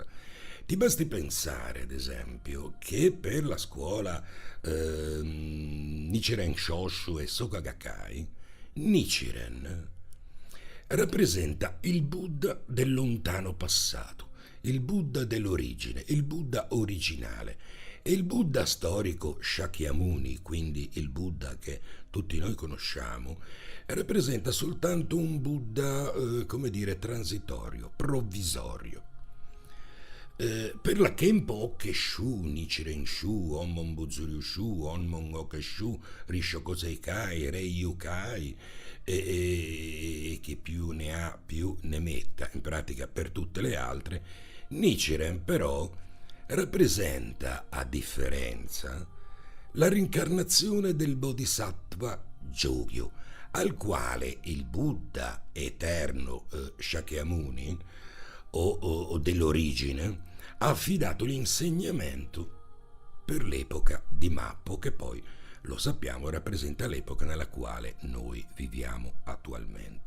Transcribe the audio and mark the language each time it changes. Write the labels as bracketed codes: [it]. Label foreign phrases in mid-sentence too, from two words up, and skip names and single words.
[it] Ti basti pensare, ad esempio, che per la scuola Nichiren Shoshu e Soka Gakkai, Nichiren rappresenta il Buddha del lontano passato, il Buddha dell'origine, il Buddha originale. E il Buddha storico Shakyamuni, quindi il Buddha che tutti noi conosciamo, rappresenta soltanto un Buddha, come dire, transitorio, provvisorio. Per la Kempo Okeshu, Nichiren Shu, Onmon Buzuryu Shu, Onmon Okeshu, Rishoko Seikai, Rei Yukai, e chi più ne ha più ne metta, in pratica per tutte le altre, Nichiren però rappresenta, a differenza, la rincarnazione del Bodhisattva Jogyo, al quale il Buddha eterno Shakyamuni o dell'origine ha affidato l'insegnamento per l'epoca di Mappo, che poi, lo sappiamo, rappresenta l'epoca nella quale noi viviamo attualmente.